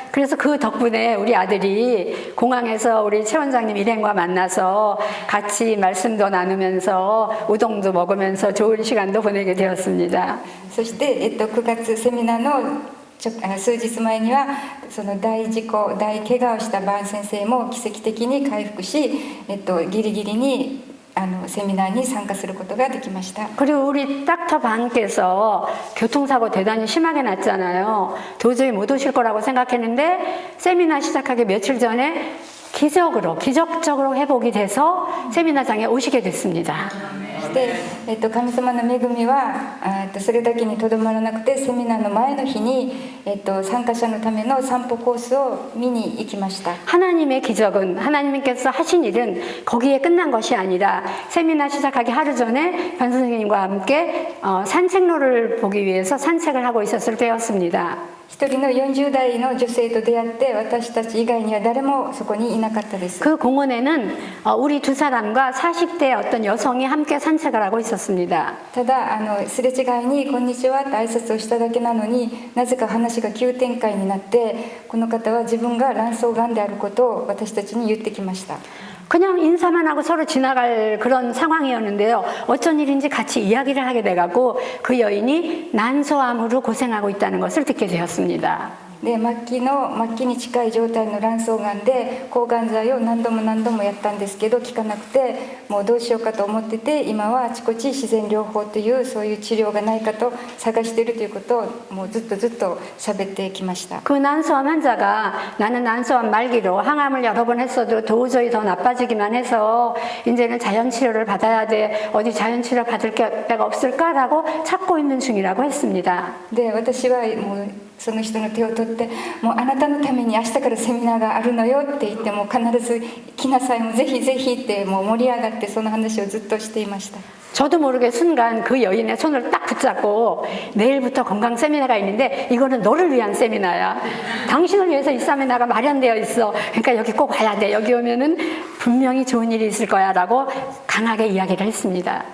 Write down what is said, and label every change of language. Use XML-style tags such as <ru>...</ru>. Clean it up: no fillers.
<ko>그래서 그 덕분에 우리 아들이 공항에서 우리 최 원장님 일행과 만나서 같이 말씀도 나누면서 우동도 먹으면서 좋은 시간도 보내게 되었습니다.</ko> <ja>そして、9月セミナーの数日前にはその大怪我をしたバーン先生も奇跡的に回復し、ギリギリにセミナーに参加することができました。</ja> <ko>그리고 우리 닥터 반께서 교통사고 대단히 심하게 났잖아요. 도저히 못 오실 거라고 생각했는데 세미나 시작하기 며칠 전에 기적적으로 회복이 돼서 세미나장에 오시게 됐습니다.</ko> <ja>で、神様の恵みはそれだけにとどまらなくて、セミナーの前の日に、参加者のための散歩コースを見に行きました。</ja> <ko>하나님의 기적은 하나님께서 하신 일은 거기에 끝난 것이 아니라 세미나 시작하기 하루 전에 반 선생님과 함께 산책로를 보기 위해서 산책을 하고 있었을 때였습니다.</ko> <ja>一人の40代の女性と出会って、私たち以外には誰もそこにいなかったです。</ja> <ko>그 공원에는 우리 두 사람과 40대 어떤 여성이 함께 산책을 하고 있었습니다.</ko> <ja>ただすれ違いに「こんにちは」って挨拶をしただけなのに、なぜか話が急展開になって、この方は自分が卵巣がんであることを私たちに言ってきました。</ja> <ko>그냥 인사만 하고 서로 지나갈 그런 상황이었는데요. 어쩐 일인지 같이 이야기를 하게 돼가고 그 여인이 난소암으로 고생하고 있다는 것을 듣게 되었습니다.</ko> <ja>で末期に近い状態の卵巣がんで、抗がん剤を何度もやったんですけど効かなくて、もうどうしようかと思ってて、今はあちこち自然療法というそういう治療がないかと探しているということをもうずっと喋ってきました。</ja> <ko>그 난소암 환자가 나는 난소암 말기로 항암을 여러 번 했어도 도저히 더 나빠지기만 해서 이제는 자연치료를 받아야 돼. 어디 자연치료 받을 데가 없을까라고 찾고 있는 중이라고 했습니다.</ko> <ja>で私はもうその人の手を取って「もうあなたのために明日からセミナーがあるのよ」って言って、もう必ず来なさい、もうぜひぜひってもう盛り上がって、その話をずっとしていました。</ja> <ko>저도 모르게 순간 그 여인의 손을 딱 붙잡고 내일부터 건강 세미나가 있는데 이거는 너를 위한 세미나야. 당신을 위해서 이 세미나가 마련되어 있어. 그러니까 여기 꼭 와야 돼. 여기 오면은 분명히 좋은 일이 있을 거야 라고 강하게 이야기를 했습니다.</ko>